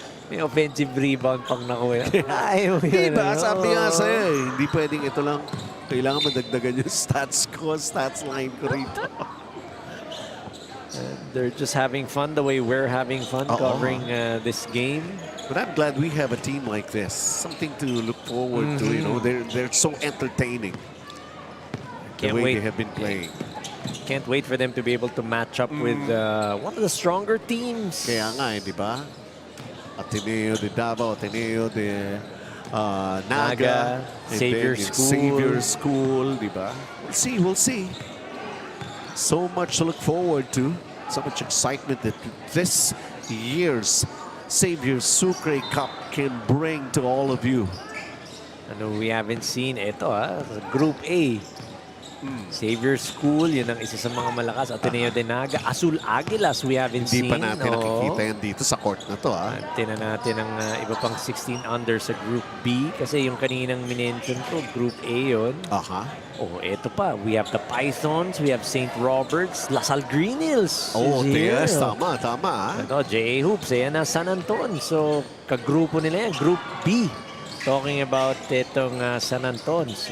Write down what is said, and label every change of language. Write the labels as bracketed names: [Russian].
[Filipino] May offensive rebound pang nakuha. Diba? Sabi nga sa'yo, hindi pwedeng ito lang. Kailangan madagdagan yung stats ko, stats line ko rito. [English] They're just having fun the way we're having fun covering this game. But I'm glad we have a team like this. Something to look forward to. You know, they're so entertaining. The way they have been playing. Can't wait for them to be able to match up with one of the stronger teams. [Filipino] Kaya nga, di ba? Ateneo de Davao, Ateneo de Naga, Xavier School. [English] Xavier School, [Filipino] di ba? [English] We'll see. So much to look forward to. So much excitement that this year's Xavier Sucre Cup can bring to all of you. Ano we haven't seen ito Group A. [Filipino] Xavier School, yun ang isa sa mga malakas. [English] Ateneo de Naga, Azul Aguilas, we haven't seen. [Filipino] Hindi pa natin nakikita yan dito sa court na to. Tingnan natin ang iba pang 16 under sa Group B. Kasi yung kaninang minention ko, Group A yun. Oh, eto pa. [English] We have the Pythons, we have St. Roberts, Lasal Green Hills. Oh, yes. Tama. [Filipino] Ito, JA Hoops, ayan na San Anton. So, kagrupo nila yan, Group B. [English] Talking about itong San Anton.